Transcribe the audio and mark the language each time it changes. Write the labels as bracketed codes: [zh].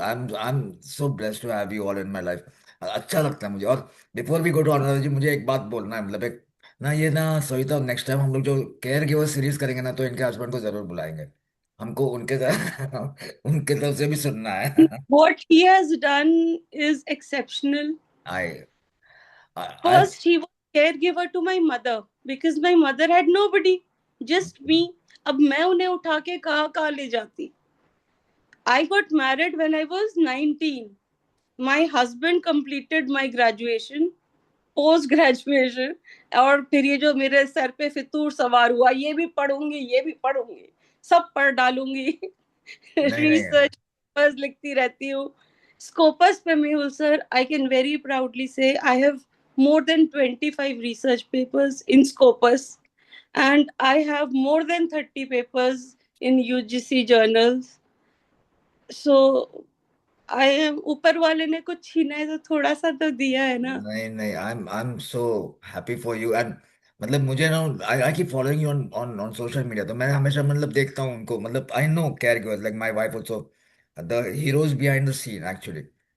[en] I am so blessed to have you all in my life. [hi] अच्छा लगता है मुझे. और [en] before we go to [hi] Anuradha जी, मुझे एक बात बोलना है. मतलब एक ना ये ना सविता, नेक्स्ट टाइम हम लोग जो केयर गिवर सीरीज करेंगे ना, तो इनके हस्बैंड को जरूर बुलाएंगे. हमको उनके उनके तरफ से भी सुनना है. [en] What he has done is exceptional. I I First, he was caregiver to my mother because my mother had nobody, just me. [hi] अब मैं उन्हें उठा के कहाँ कहाँ ले जाती. [en] I got married when I was 19. My husband completed my graduation, post graduation. [hi] और फिर ये जो मेरे सर पे फितूर सवार हुआ, ये भी पढ़ूंगी, ये भी पढ़ूंगी, सब पढ़ डालूंगी. नहीं नहीं. रिसर्च पेपर्स लिखती रहती हूँ. [en] Scopus पे Mehul sir, I can very proudly say I have more than 25 research papers in Scopus, and I have more than 30 papers in UGC journals. So I am, [hi] ऊपर वाले ने कुछ छीना है तो थोड़ा सा तो दिया है ना. नहीं नहीं, [en] I am so happy for you. And [hi] मतलब मुझे ना [en] I I keep following you on on on social media. [hi] तो मैं हमेशा मतलब देखता हूँ उनको. मतलब [en] I know caregivers like my wife also, the heroes behind the scene actually.